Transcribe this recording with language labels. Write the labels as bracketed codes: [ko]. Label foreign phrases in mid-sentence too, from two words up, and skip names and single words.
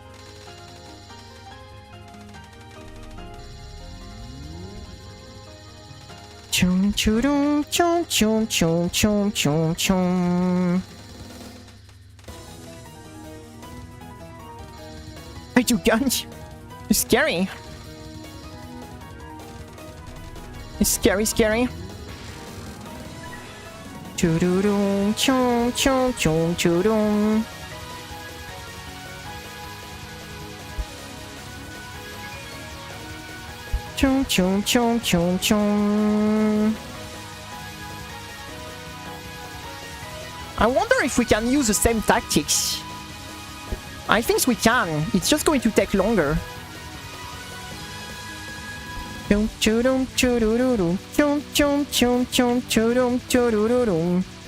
[en] Chum chum chum chum chum chum chum chum. I do guns. It's scary. It's scary, scary. Choo-doo-doo, chum chum chum choo-doo. Chum chum chum chum chum. I wonder if we can use the same tactics. I think we can. It's just going to take longer. Chum chum chum chum chum chum chum chum chum.